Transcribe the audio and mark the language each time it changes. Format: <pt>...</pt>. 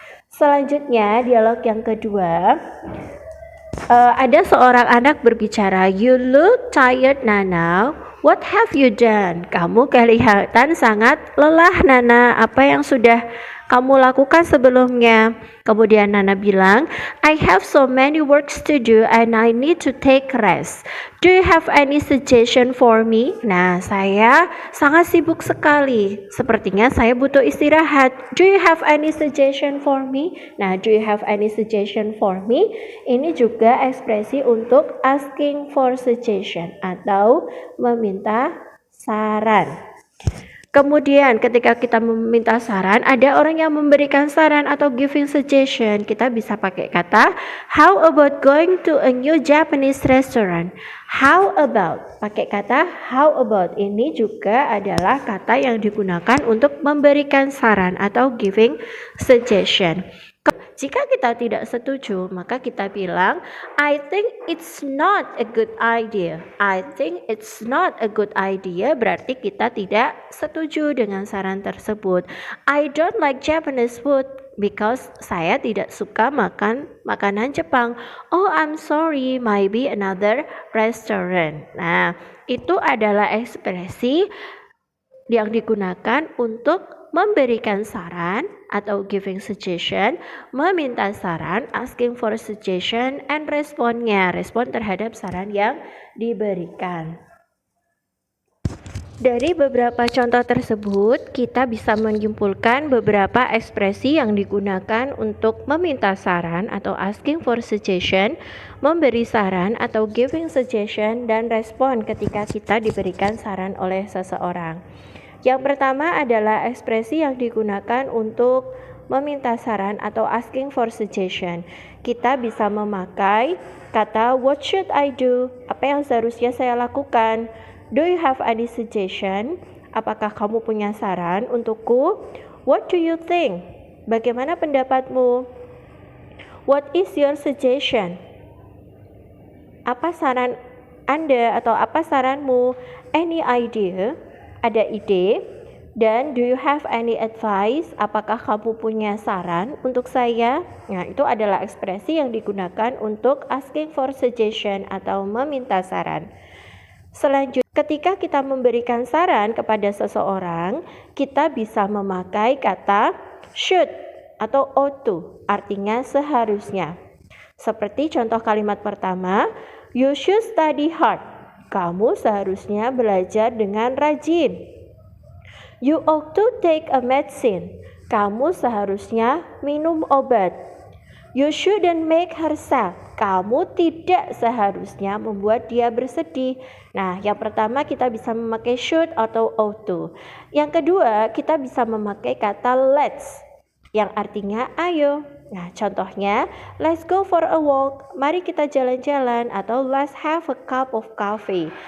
<id>Selanjutnya, dialog yang kedua. Ada seorang anak berbicara,</id> <en>"You look tired, Nana. What have you done?"</en> <id>Kamu kelihatan sangat lelah, Nana. Apa yang sudah kamu lakukan sebelumnya? Kemudian Nana bilang,</id> <en>"I have so many works to do and I need to take rest. Do you have any suggestion for me?"</en> <id>Nah, saya sangat sibuk sekali. Sepertinya saya butuh istirahat.</id> <en>Do you have any suggestion for me? Nah, do you have any suggestion for me?</en> <id>Ini juga ekspresi untuk asking for suggestion atau meminta saran. Kemudian ketika kita meminta saran, ada orang yang memberikan saran atau giving suggestion. Kita bisa pakai kata</id> <en>how about going to a new Japanese restaurant? How about?</en> <id>Pakai kata how about. Ini juga adalah kata yang digunakan untuk memberikan saran atau giving suggestion. Jika kita tidak setuju, maka kita bilang,</id> <en>I think it's not a good idea. I think it's not a good idea,</en> <id>berarti kita tidak setuju dengan saran tersebut.</id> <en>I don't like Japanese food because</en> <id>saya tidak suka makan makanan Jepang.</id> <en>Oh, I'm sorry, maybe another restaurant.</en> <id>Nah, itu adalah ekspresi yang digunakan untuk memberikan saran atau giving suggestion, meminta saran, asking for suggestion, and responnya, respon terhadap saran yang diberikan. Dari beberapa contoh tersebut, kita bisa menyimpulkan beberapa ekspresi yang digunakan untuk meminta saran atau asking for suggestion, memberi saran atau giving suggestion, dan respon ketika kita diberikan saran oleh seseorang. Yang pertama adalah ekspresi yang digunakan untuk meminta saran atau asking for suggestion. Kita bisa memakai kata</id> <en>what should I do?</en> <id>Apa yang seharusnya saya lakukan?</id> <en>Do you have any suggestion?</en> <id>Apakah kamu punya saran untukku?</id> <en>What do you think?</en> <id>Bagaimana pendapatmu?</id> <en>What is your suggestion?</en> <id>Apa saran Anda atau apa saranmu?</id> <en>Any idea?</en> <id>Ada ide?</id> <en>Dan do you have any advice?</en> <id>Apakah kamu punya saran untuk saya? Nah, itu adalah ekspresi yang digunakan untuk asking for suggestion atau meminta saran. Selanjutnya, ketika kita memberikan saran kepada seseorang, kita bisa memakai kata should atau ought to, artinya seharusnya. Seperti contoh kalimat pertama,</id> <en>you should study hard.</en> <id>Kamu seharusnya belajar dengan rajin.</id> <en>You ought to take a medicine.</en> <id>Kamu seharusnya minum obat.</id> <en>You shouldn't make her sad.</en> <id>Kamu tidak seharusnya membuat dia bersedih. Nah, yang pertama kita bisa memakai should atau ought to. Yang kedua, kita bisa memakai kata let's yang artinya ayo. Nah, contohnya</id> <en>let's go for a walk.</en> <id>Mari kita jalan-jalan, atau</id> <en>let's have a cup of coffee.</en>